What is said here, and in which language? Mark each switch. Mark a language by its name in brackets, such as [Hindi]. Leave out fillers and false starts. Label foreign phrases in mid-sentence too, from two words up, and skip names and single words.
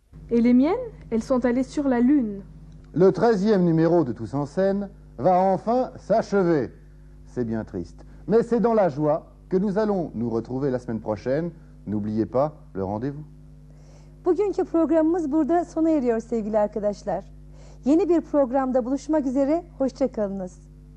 [French] Et les miennes, elles sont allées sur la Lune. Le 13e numéro de Tous en scène va enfin s'achever. C'est bien triste. Mais c'est dans la joie que nous allons nous retrouver la semaine prochaine. N'oubliez pas le rendez-vous. [Turkish] Bugünkü programımız burada sona eriyor sevgili arkadaşlar. Yeni bir programda buluşmak üzere, hoşça kalınız.